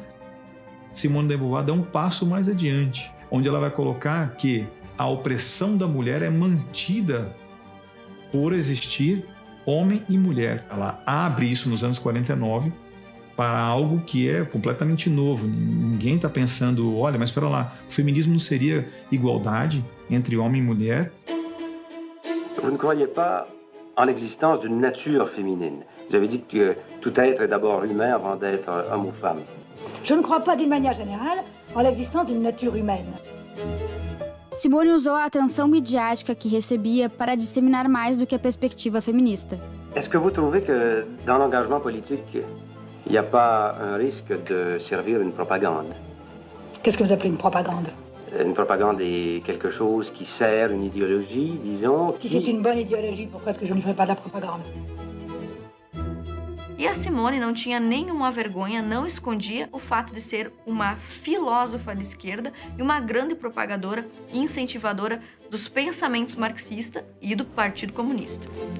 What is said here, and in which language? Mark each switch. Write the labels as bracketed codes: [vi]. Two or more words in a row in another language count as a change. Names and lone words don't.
[pt] Simone de Beauvoir dá um passo mais adiante, onde ela vai colocar que a opressão da mulher é mantida por existir homem e mulher. Ela abre isso nos anos 49 para algo que é completamente novo. Ninguém está pensando, olha, mas espera lá, o feminismo não seria igualdade entre homem e mulher? [fr] Vous ne croyez pas en l'existence d'une nature féminine. Vous avez dit que tout être est d'abord humain avant d'être homme ou femme. Je ne crois pas d'une manière générale en l'existence d'une nature humaine. [pt] Simone usou a atenção midiática que recebia para disseminar mais do que a perspectiva feminista. [fr] Est-ce que vous trouvez que dans l'engagement politique, il n'y a pas un risque de servir une propagande? Qu'est-ce que vous appelez une propagande? Une propagande est quelque chose qui sert une idéologie, disons. Si c'est une bonne idéologie, pourquoi est-ce que je ne ferais pas de la propagande? [pt] E a Simone não tinha nenhuma vergonha, não escondia o fato de ser uma filósofa de esquerda e uma grande propagadora e incentivadora dos pensamentos marxistas e do Partido Comunista.